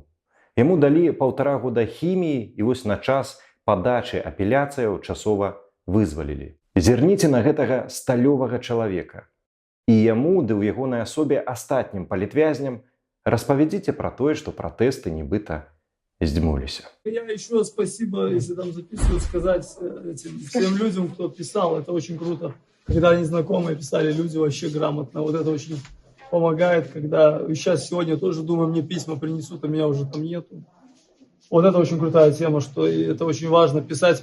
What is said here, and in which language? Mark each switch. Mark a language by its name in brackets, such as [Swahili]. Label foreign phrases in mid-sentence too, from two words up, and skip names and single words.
[Belarusian] Яму далі 1,5 года хіміі і вось на час падачы апеляцыяў часова вызвалілі. Зірніце на гэтага сталёвага чалавека. І яму ды ў ягонай асобе астатнім палітвязням распавядзіце пра тое, што пратэсты нібыта здзьмуліся. [Russian] Я еще спасибо, если там записывают, сказать этим всем людям, кто писал. Это очень круто. Когда незнакомые писали, люди вообще грамотно. Вот это очень помогает, когда сейчас сегодня тоже думаю, мне письма принесут, а меня уже там нету. Вот это очень крутая тема, что это очень важно писать.